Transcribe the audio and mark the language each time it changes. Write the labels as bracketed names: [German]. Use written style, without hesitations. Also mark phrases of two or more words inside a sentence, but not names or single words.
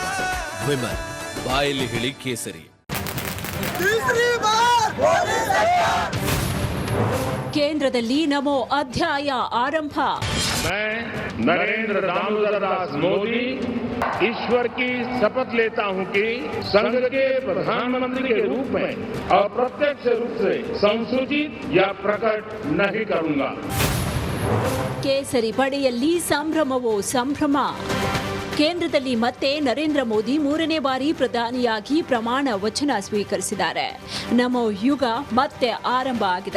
[Kannada] ವಿಮಲ್ ಬಾಯಲ್ಲಿ ಹೇಳಿ ಕೇಸರಿ. ಕೇಂದ್ರದಲ್ಲಿ ನಮೋ ಅಧ್ಯಾಯ ಆರಂಭ. [Hindi] नरेंद्र दामोदर दास मोदी ईश्वर की शपथ लेता हूं कि संघ के प्रधानमंत्री के रूप में अप्रत्यक्ष रूप से संसूचित या प्रकट नहीं करूंगा. [Kannada] ಕೇಸರಿ ಪಡೆಯಲ್ಲಿ ಸಂಭ್ರಮವೋ ಸಂಭ್ರಮ. ಕೇಂದ್ರದಲ್ಲಿ ಮತ್ತೆ ನರೇಂದ್ರ ಮೋದಿ 3ನೇ ಬಾರಿ ಪ್ರಧಾನಿಯಾಗಿ ಪ್ರಮಾಣ ವಚನ ಸ್ವೀಕರಿಸಿದ್ದಾರೆ. ನಮೋ ಯುಗ ಮತ್ತೆ ಆರಂಭ ಆಗಿದೆ.